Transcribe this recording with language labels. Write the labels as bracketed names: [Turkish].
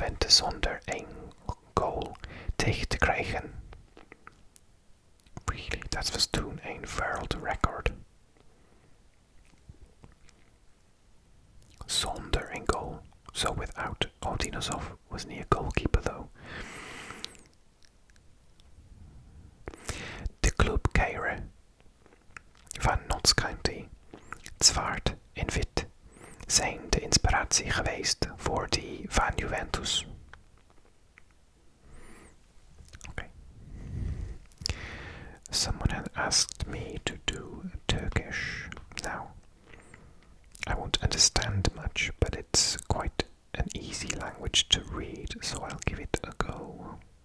[Dutch] zonder één goal tegen te krijgen. [English] Really, [Dutch] dat was toen een wereldrecord. Zonder een goal. [English] So without Dinosov wasn't he a goalkeeper though? [Dutch] De club Kade van Notts County, zwart en wit, zijn de inspiratie geweest voor die van Juventus. [English] Okay. Someone had asked me to do Turkish. Now, I won't understand much, but it's quite an easy language to read, so I'll give it a go.